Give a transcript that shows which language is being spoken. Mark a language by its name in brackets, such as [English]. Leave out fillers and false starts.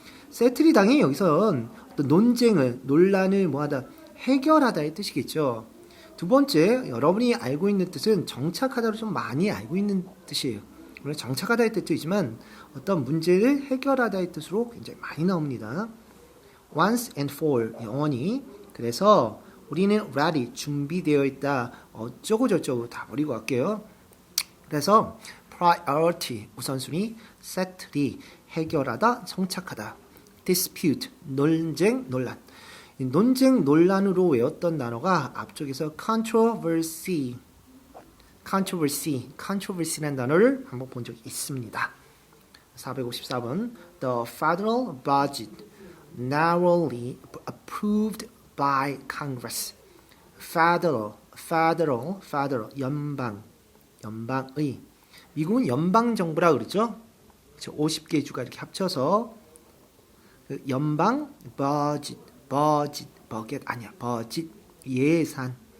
[Korean] settle이 당연히 여기선 어떤 논란을 뭐하다, 해결하다의 뜻이겠죠. 두 번째, 여러분이 알고 있는 뜻은 정착하다로 좀 많이 알고 있는 뜻이에요. 물론 정착하다의 뜻이지만 어떤 문제를 해결하다의 뜻으로 굉장히 많이 나옵니다. [English] once and for 영원히. [Korean] 그래서 우리는 ready 준비되어 있다. 어쩌고 저쩌고 다 버리고 갈게요. 그래서 priority 우선순위, settle 해결하다, 정착하다, dispute 논쟁, 논란. 논쟁, 논란으로 외웠던 단어가 앞쪽에서 controversy라는 단어를 한번 본 적이 있습니다. [English] 454번 The federal budget narrowly approved by Congress. [Korean] federal 연방의. 미국은 연방정부라 그러죠. 50개 주가 이렇게 합쳐서 연방 budget 아니야. budget 예산.